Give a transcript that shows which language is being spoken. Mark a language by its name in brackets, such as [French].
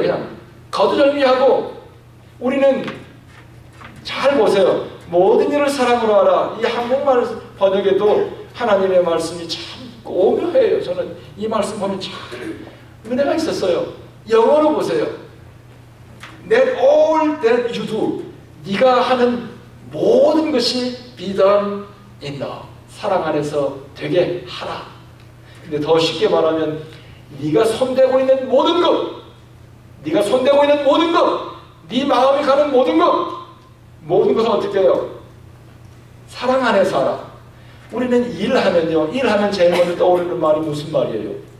[Korean] 그냥 거두절미하고. 우리는 잘 보세요. 모든 일을 사랑으로 하라. 이 한국말 번역에도 하나님의 말씀이 참 오묘해요. 저는 이 말씀 보면 참 은혜가 있었어요. 영어로 보세요. [English] Let all that you do, [Korean] 네가 하는 모든 것이 [English] be done in love, [Korean] 사랑 안에서 되게 하라. 근데 더 쉽게 말하면 네가 손대고 있는 모든 것, 네가 손대고 있는 모든 것, 네 마음이 가는 모든 것은 어떻게 해요? 사랑 안에서 하라. 우리는 일하면 제일 먼저 떠오르는 말이 무슨 말이에요?